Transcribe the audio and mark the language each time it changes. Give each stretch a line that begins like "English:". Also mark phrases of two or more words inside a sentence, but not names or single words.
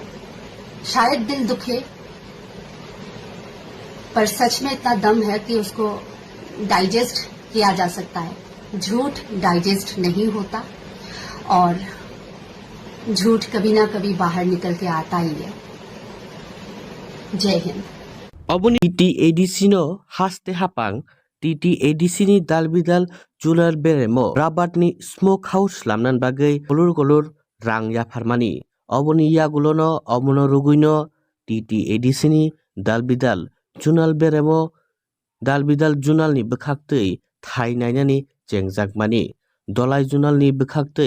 Hindi: शायद दिल दुखे, पर सच में इतना दम है कि उसको डाइजेस्ट किया जा सकता है। झूठ डाइजेस्ट नहीं होता और झूठ कभी ना कभी बाहर निकल के आता ही है। जय हिंद।
Kok Borok: अबनि टीटीएडीसी नो हास्ते हापां टीटीएडीसी नि दालबिदाल जुलार बेरेमो राबातनि
English: smoke house
Kok Borok: लामनान बागै गलुर गलुर रां याफारमानि अबनि यागुलोनो अमनो रुगुइनो टीटीएडीसी नि दालबिदाल जुनाल बेरेमो दालबिदाल जुनालनि बोखाक्तै थाइ नायनानि जेंजाकमानि दलाइ जुनालनि बोखाक्तै